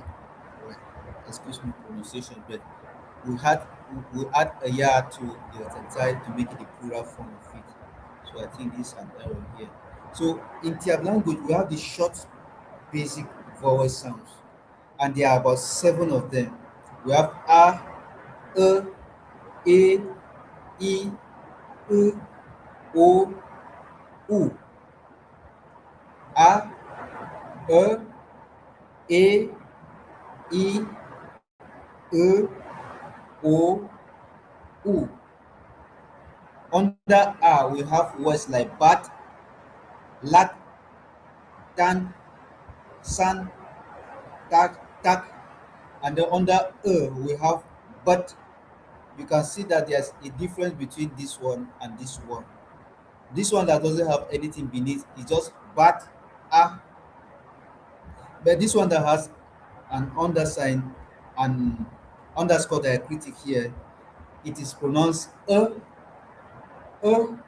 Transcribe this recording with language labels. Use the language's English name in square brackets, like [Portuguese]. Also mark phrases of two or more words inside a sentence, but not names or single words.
[English] Well, excuse me pronunciation, but we add aya to the tentai to make it the plural form of it. So I think this is an error here. So in Tyap language, we have the short basic vowel sounds, and there are about seven of them. We have a, e, I, u, o, u. A, e, I, o, u. Under a, we have words like [Tyap] bat, lat, tan, san, tak, [English] and then under we have but. You can see that there's a difference between this one and this one. This one that doesn't have anything beneath is just bat, a, but this one that has an undersign and underscore diacritic here, it is pronounced uh.